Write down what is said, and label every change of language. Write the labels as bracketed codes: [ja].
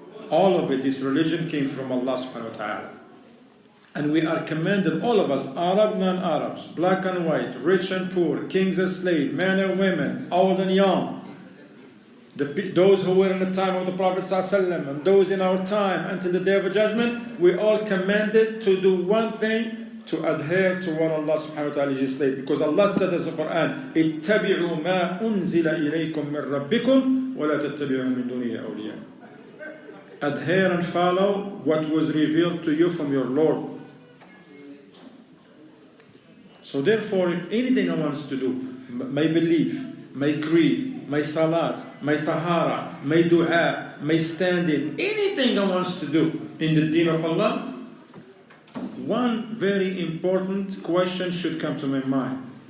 [en] All of it, this religion came from Allah subhanahu wa ta'ala. And we are commanded, all of us, Arab, non-Arabs, black and white, rich and poor, kings and slaves, men and women, old and young, those who were in the time of the Prophet ﷺ, and those in our time until the Day of Judgment, we all commanded to do one thing, to adhere to what Allah subhanahu wa ta'ala legislated. Because Allah said in the Quran, [ar] اتَّبِعُوا مَا أُنزِلَ إِلَيْكُم مِّن رَبِّكُمْ وَلَا تَتَّبِعُوا مِن دُونِهِ أَوْلِيَاءَ. [en] Adhere and follow what was revealed to you from your Lord. So therefore, if anything I want to do, my belief, my creed, my salat, my tahara, my dua, my standing, anything I want to do in the deen of Allah, one very important question should come to my mind.